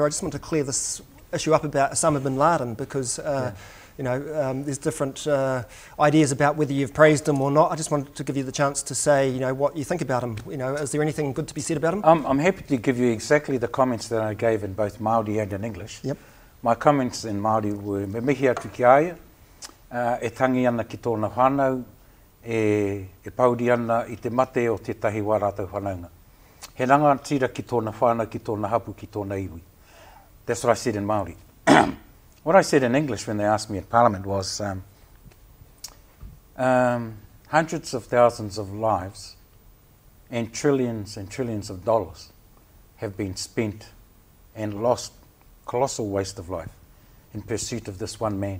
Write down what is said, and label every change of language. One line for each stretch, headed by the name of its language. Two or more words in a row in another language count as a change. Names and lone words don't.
English: I just want to clear this issue up about Osama bin Laden, because you know, there's different ideas about whether you've praised him or not. I just wanted to give you the chance to say, you know, what you think about him. You know, is there anything good to be said about him? I'm happy to give you exactly the comments that I gave in both Māori and in English. Yep. My comments in Māori were:
Māori: me mihi atu ki aia, e tangi ana ki tōna whānau, e pauri ana I te mate o tētahi wā rātou whanaunga. He ranga tira ki tōna whānau, ki tōna hapu, ki tōna iwi.
English: That's what I said in Māori. What I said in English when they asked me at Parliament was hundreds of thousands of lives and trillions of dollars have been spent and lost, colossal waste of life in pursuit of this one man.